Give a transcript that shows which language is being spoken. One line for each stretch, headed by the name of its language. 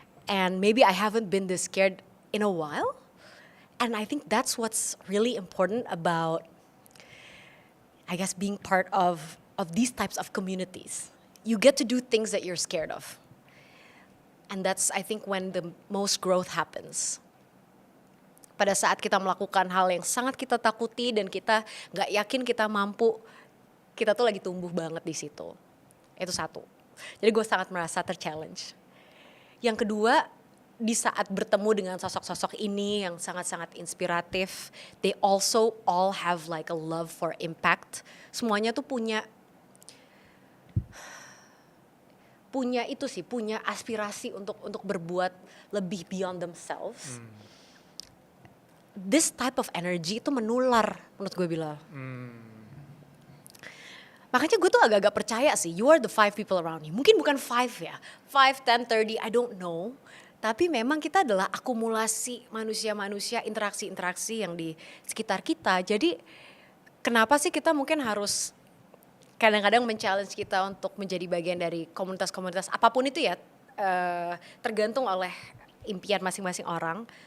English: And maybe I haven't been this scared in a while. And I think that's what's really important about, I guess, being part of these types of communities. You get to do things that you're scared of. And that's, I think, when the most growth happens.
Indonesian: Pada saat kita melakukan hal yang sangat kita takuti dan kita gak yakin kita mampu, kita tuh lagi tumbuh banget di situ. Itu satu. Jadi gue sangat merasa ter-challenge. Yang kedua, di saat bertemu dengan sosok-sosok ini yang sangat-sangat inspiratif,
English: they also all have like a love for impact.
Indonesian: Semuanya tuh punya itu sih, punya aspirasi untuk berbuat lebih
English: beyond themselves. This type of energy
Indonesian: itu menular menurut gue bilang. Makanya gue tuh agak-agak percaya sih,
English: you are the 5 people around you.
Indonesian: Mungkin bukan 5 ya, 5, 10, 30,
English: I don't know.
Indonesian: Tapi memang kita adalah akumulasi manusia-manusia, interaksi-interaksi yang di sekitar kita. Jadi kenapa sih kita mungkin harus kadang-kadang men-challenge kita untuk menjadi bagian dari komunitas-komunitas apapun itu ya, tergantung oleh impian masing-masing orang.